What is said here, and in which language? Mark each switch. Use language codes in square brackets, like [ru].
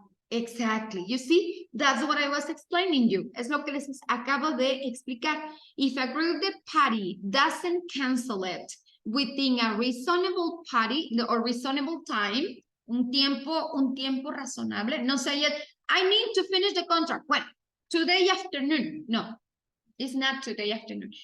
[en] Exactly. You see, that's what I was explaining you. [es] Es lo que les acabo de explicar. [en] If a group party doesn't cancel it within a reasonable party or reasonable time, [es] un tiempo razonable, [en] no say it, I need to finish the contract. When? Today afternoon. No, it's not today afternoon.